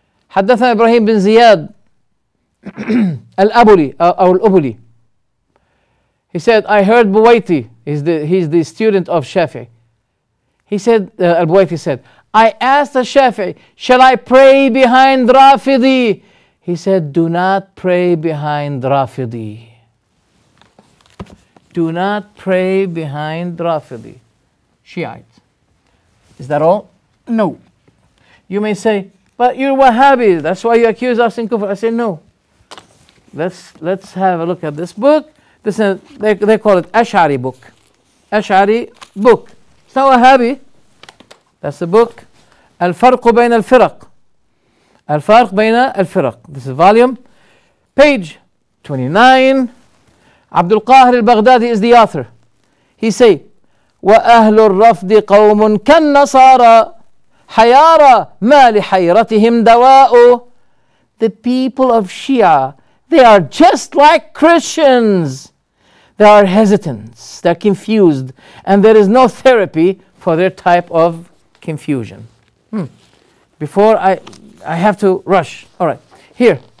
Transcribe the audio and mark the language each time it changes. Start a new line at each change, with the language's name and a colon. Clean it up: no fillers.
Arabic: حدثنا إبراهيم بن زياد الأبولي أو الأبولي.
English: He said, I heard Buwaiti, he's the student of Shafi'i. He said, Al-Buwaiti said, I asked Al-Shafi'i, shall I pray behind Rafidi? He said, do not pray behind Rafidi. Do not pray behind Rafidi. Shiite. Is that all? No. You may say, but you're Wahhabi, that's why you accuse us in kufr. I say, no. Let's have a look at this book. This is, they call it Ash'ari book. Ash'ari book. It's not Wahhabi. That's the book. Al-Farq Bayn al-Firaq. Al-Farq Bayn al-Firaq. This is volume. Page 29. Abdul Qahir al-Baghdadi is the author. He say,
Arabic: وَأَهْلُ الرَّفْضِ قَوْمٌ كَالنَّصَارَى حَيَارَى مَا لِحَيْرَتِهِمْ دَوَاءُ.
English: The people of Shia, they are just like Christians. They are hesitant, they're confused, and there is no therapy for their type of confusion. Before I have to rush. All right, here.